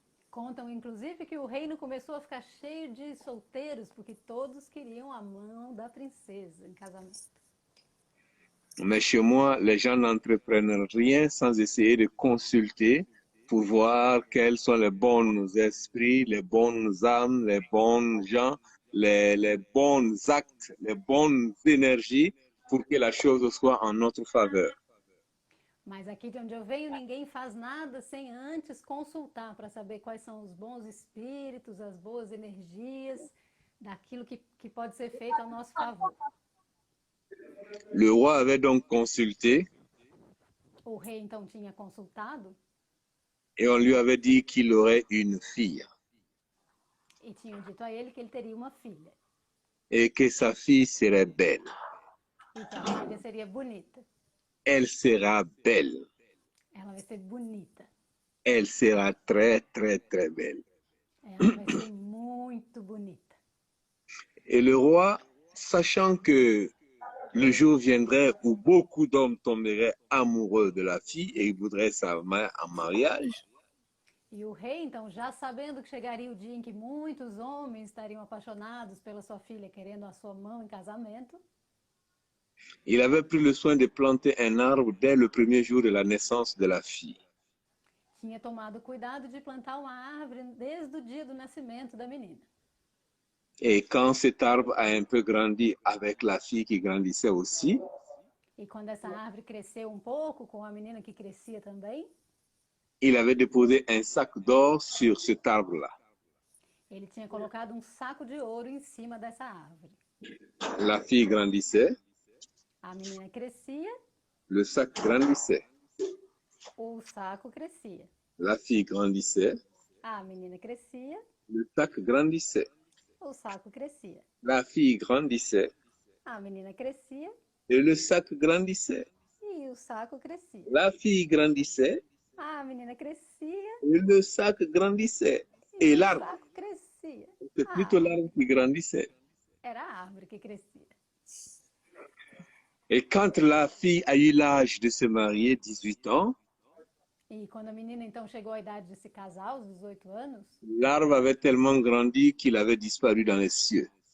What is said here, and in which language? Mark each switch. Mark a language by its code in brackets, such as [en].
[pt] Contam, inclusive, que o reino começou a ficar cheio de solteiros, porque todos queriam a mão da princesa em casamento. [fr] Mais chez moi, les gens n'entreprennent rien sans essayer de consulter pour voir quels sont les bons esprits, les bonnes âmes, les bons gens, les bons actes, les bonnes énergies pour que la chose soit en notre faveur. [pt] Mas aqui de onde eu venho, ninguém faz nada sem antes consultar para saber quais são os bons espíritos, as boas energias, daquilo que pode ser feito ao nosso favor. [fr] Le roi avait donc consulté [pt] O rei então tinha consultado [fr] et on lui avait dit qu'il aurait une fille [pt] e tinham dito a ele que ele teria uma filha [fr] et que sa fille serait belle. [pt] e que a filha seria bonita. [fr] Elle sera belle. [pt] Ela vai ser bonita. [fr] Elle sera très, très, très belle. [pt] Ela vai ser muito bonita. [fr] Et le roi, sachant que le jour viendrait où beaucoup d'hommes tomberaient amoureux de la fille et voudraient sa main en mariage, [pt] E o rei, então, já sabendo que chegaria o dia em que muitos homens estariam apaixonados pela sua filha, querendo a sua mão em casamento, [fr] il avait pris le soin de planter un arbre dès le premier jour de la naissance de la fille. [pt] tinha tomado cuidado de plantar uma árvore desde o dia do nascimento da menina. [fr] Et quand cet arbre a un peu grandi avec la fille qui grandissait aussi, [pt] E quando essa árvore cresceu um pouco, com a menina que crescia também, [fr] il avait déposé un sac d'or sur cet arbre-là. [pt] ele tinha colocado um saco de ouro em cima dessa árvore. [fr] La fille grandissait, [pt] A menina crescia, [fr] le sac grandissait. [pt] o saco crescia. [fr] La fille grandissait, [pt] A menina crescia, [fr] le sac grandissait. [pt] o saco crescia. [fr] La fille grandissait [pt] A menina crescia [fr] et le sac grandissait. [pt] e o saco crescia. [fr] La fille grandissait [pt] A menina crescia [fr] et le sac grandissait. [pt] e [fr] Et [pt] o [fr] l'arbre, [pt] saco crescia. [fr] c'est plutôt l'arbre qui grandissait. [pt] Era a árvore que crescia. [fr] Et quand la fille a eu l'âge de se marier, 18 ans, [pt] E quando a menina então chegou à idade de se casar, aos 18 anos, [fr] l'arbre avait tellement grandi qu'il avait disparu dans les cieux.